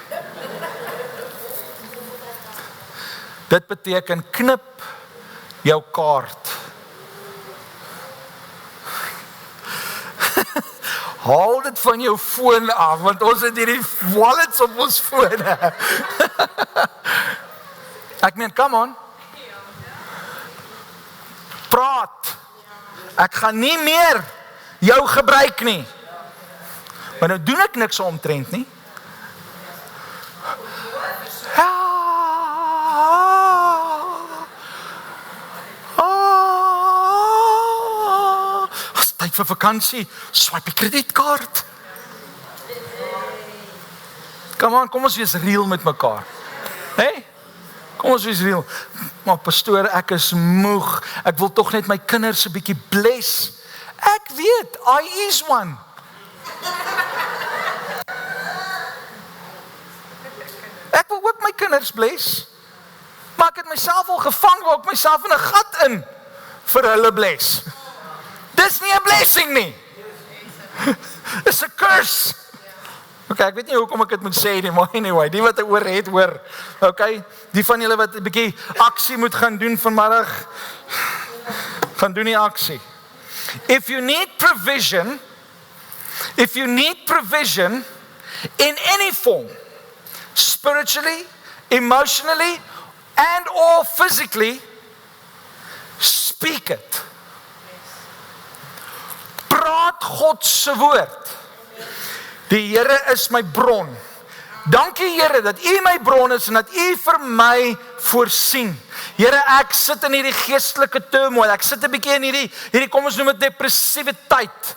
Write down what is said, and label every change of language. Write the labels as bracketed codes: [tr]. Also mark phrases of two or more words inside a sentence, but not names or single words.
[af] Dit beteken knip jou kaart. Haal dit van jou foon af, want ons het hierdie wallets op ons fone. Ek meen, [en] come on. [af] Praat. Ek gaan nie meer jou gebruik nie. Maar nou doen ek niks omtrent nie. As tyd vir vakansie, swipe die kredietkaart. [en] Come on, [af] kom ons wees real met mekaar. Hey? Kom ons wees real. Maar pastoor, ek is moeg. Ek wil tog net my kinders 'n bietjie bless. Ek weet, [en] I is one. [af] Ek wil ook my kinders bless. Maar ek het myself al gevang waar ek myself in 'n gat in vir hulle bless. Dis nie 'n blessing nie. Dis 'n curse. Okay, ek weet nie hoekom ek dit moet sê nie, maar anyway, die wat oor het hoor. Okay, die van julle wat 'n bietjie aksie moet gaan doen vanmiddag, gaan doen die aksie. [en] If you need provision in any form, spiritually, emotionally, and or physically, speak it. [af] Praat God se woord. Die Here is my bron. Dankie Here dat U my bron is en dat U vir my voorsien. Here, ek sit in hierdie geestelike turmoil. Ek sit 'n bietjie in hierdie kom ons noem dit depressiewe tyd.